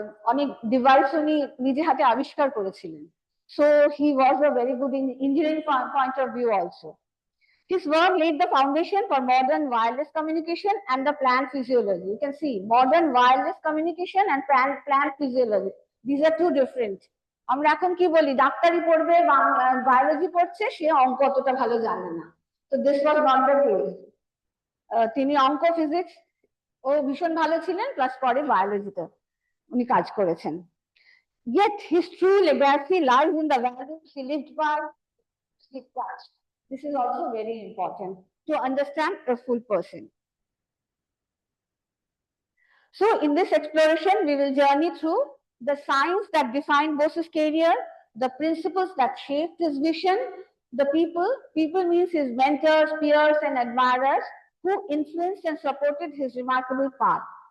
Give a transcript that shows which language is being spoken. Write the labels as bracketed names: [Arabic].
[Bangla] অনেক ডিভাইস উনি নিজে হাতে আবিষ্কার করেছিলেন। [English] So he was a very good in engineering point of view also. His work laid the foundation for modern wireless communication and the plant physiology. You can see modern wireless communication and plant physiology. These are two different. [Bangla] আমরা এখন কি বলি, ডাক্তারি পড়বে বা biology পড়ছে, সে অঙ্ক অতটা ভালো জানে না। তো [English] This was not the case. [Bangla] তিনি অঙ্ক ফিজিক্স ও ভীষণ ভালো ছিলেন, প্লাস পরে বায়োলজিতে উনি কাজ করেছেন। [English] Yet his true legacy lies in the values he lived by, his touch. This is also very important to understand a full person. So in this exploration, we will journey through the science that defined Bose's career, the principles that shaped his vision, the people means his mentors, peers, and admirers who influenced and supported his remarkable path.